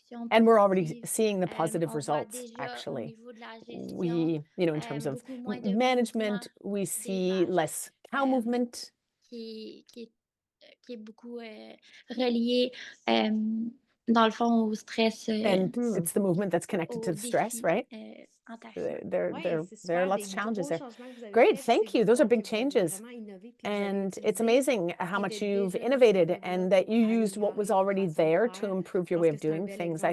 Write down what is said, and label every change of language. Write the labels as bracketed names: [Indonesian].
[English] And we're already seeing the positive results, actually. We, in terms of management, we see less cow movement. [French] Qui est beaucoup relié dans le fond au stress. [English] And it's the movement that's connected to the stress, right? There are lots of challenges there. Great, thank you. Those are big changes. And it's amazing how much you've innovated and that you used what was already there to improve your way of doing things.